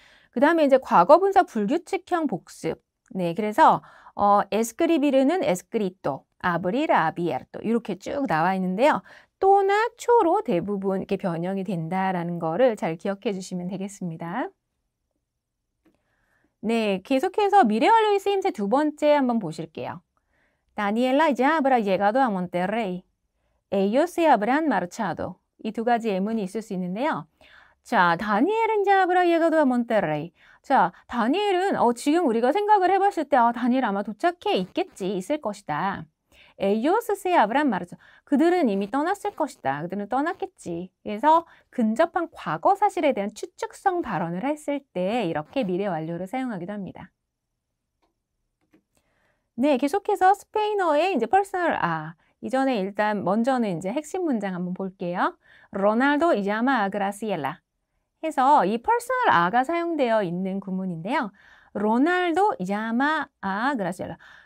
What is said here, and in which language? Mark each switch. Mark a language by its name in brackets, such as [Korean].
[Korean] 그 다음에 이제 과거분사 불규칙형 복습. 네, 그래서 escribir는 escrito, abrir, abierto 이렇게 쭉 나와 있는데요. 또나 초로 대부분 이렇게 변형이 된다라는 거를 잘 기억해 주시면 되겠습니다. 네, 계속해서 미래 완료의 쓰임새 두 번째 한번 보실게요. [Spanish] Daniela ya habrá llegado a Monterrey. Ellos se habrán marchado. [Korean] 이 두 가지 예문이 있을 수 있는데요. 자, 다니엘은 [Spanish] ya habrá llegado a Monterrey. [Korean] 자, 다니엘은 지금 우리가 생각을 해봤을 때 다니엘 아마 도착해 있겠지, 있을 것이다. [Spanish] ellos se habrán marchado. [Korean] 그들은 이미 떠났을 것이다. 그들은 떠났겠지. 그래서 근접한 과거 사실에 대한 추측성 발언을 했을 때 이렇게 미래 완료를 사용하기도 합니다. 네, 계속해서 스페인어의 이제 퍼스널 이전에 일단 먼저는 이제 핵심 문장 한번 볼게요. 로날도 [Spanish] llama a Graciela [Korean] 해서 이 퍼스널 가 사용되어 있는 구문인데요. [Spanish] 로날도 llama a Graciela.